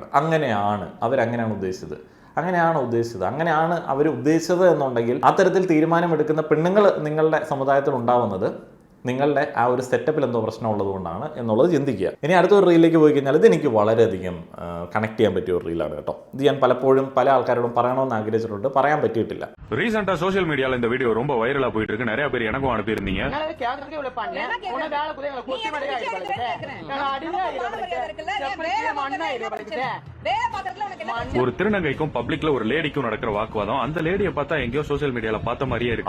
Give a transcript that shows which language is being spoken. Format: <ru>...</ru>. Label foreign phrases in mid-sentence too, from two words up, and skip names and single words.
<ml>അങ്ങനെയാണ് അവരങ്ങനെയാണ് ഉദ്ദേശിച്ചത്, അങ്ങനെയാണ് അവർ ഉദ്ദേശിച്ചത് എന്നുണ്ടെങ്കിൽ അത്തരത്തിൽ തീരുമാനമെടുക്കുന്ന പെണ്ണുങ്ങൾ നിങ്ങളുടെ സമുദായത്തിൽ ഉണ്ടാവുന്നത് നിങ്ങളുടെ ആ ഒരു സെറ്റപ്പിൽ എന്തോ പ്രശ്നം ഉള്ളതുകൊണ്ടാണ് എന്നുള്ളത് ചിന്തിക്കുക. ഇനി അടുത്തൊരു റീലിലേക്ക് പോയി കഴിഞ്ഞാൽ ഇത് എനിക്ക് വളരെയധികം കണക്ട് ചെയ്യാൻ പറ്റിയ ഒരു റീലാണ് കേട്ടോ. ഇത് ഞാൻ പലപ്പോഴും പല ആൾക്കാരോടും പറയണമെന്ന് ആഗ്രഹിച്ചിട്ടുണ്ട്, പറയാൻ പറ്റിയിട്ടില്ല.</ml> <ta>ரீசெண்டா</ta> <en>social mediaல</en> <ta>இந்த வீடியோ ரொம்ப வைரலா போயிட்டு இருக்கு. நிறைய பேர் எனக்கும் அனுப்பியிருந்தீங்க. ஒரு திருநங்கைக்கும் பப்ளிக்ல ஒரு லேடிக்கும் நடக்கிற வாக்குவாதம், அந்த லேடியை பார்த்தா எங்கேயோ</ta> <en>social mediaல</en> <ta>பார்த்த மாதிரியே இருக்கு.</ta>